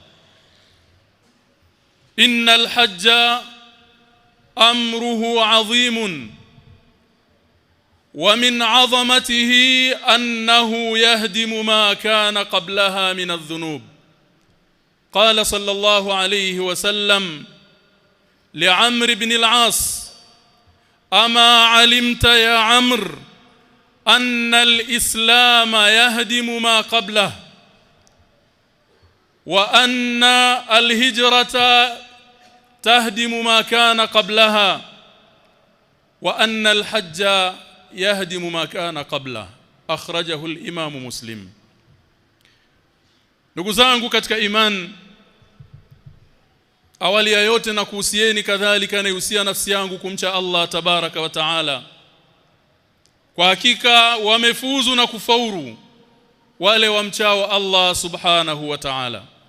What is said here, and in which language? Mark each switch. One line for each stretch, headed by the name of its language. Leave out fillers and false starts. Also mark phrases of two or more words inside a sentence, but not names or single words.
Arabic: إن الحج أمره عظيم ومن عظمته أنه يهدم ما كان قبلها من الذنوب قال صلى الله عليه وسلم لعمرو بن العاص أما علمت يا عمرو أن الإسلام يهدم ما قبله وأن الهجرة تهدم ما كان قبلها وأن الحج يهدم ما كان قبله أخرجه الإمام مسلم.
Swahili: Ndugu zangu katika iman, awali ya yote na kuhusieni kadhalika naihusia nafsi yangu kumcha Allah
Arabic: تبارك وتعالى.
Swahili: Kwa hakika wamefuzu na kufaulu wale wamchao Allah
Arabic: سبحانه وتعالى.